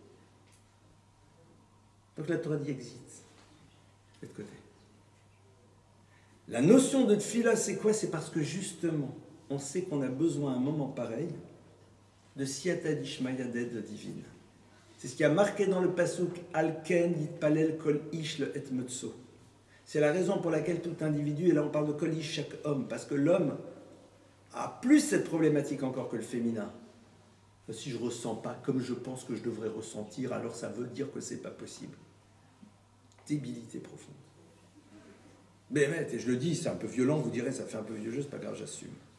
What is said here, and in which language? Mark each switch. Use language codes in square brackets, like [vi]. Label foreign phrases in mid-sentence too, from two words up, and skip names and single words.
[fr] Donc la Torah dit existe. De l'autre côté. La notion de tfila, c'est quoi? C'est parce que justement, on sait qu'on a besoin à un moment pareil de [arc] סייעתא דשמיא [fr] d'aide divine. C'est ce qui a marqué dans le pasuk [he] על כן יתפלל כל איש לעת מצוא. [fr] C'est la raison pour laquelle tout individu, et là on parle de [he] כל איש, [fr] chaque homme, parce que l'homme a plus cette problématique encore que le féminin. Si je ne ressens pas comme je pense que je devrais ressentir, alors ça veut dire que ce n'est pas possible. Débilité profonde. Mais et je le dis, c'est un peu violent, vous direz, ça fait un peu vieux jeu, c'est pas grave, j'assume.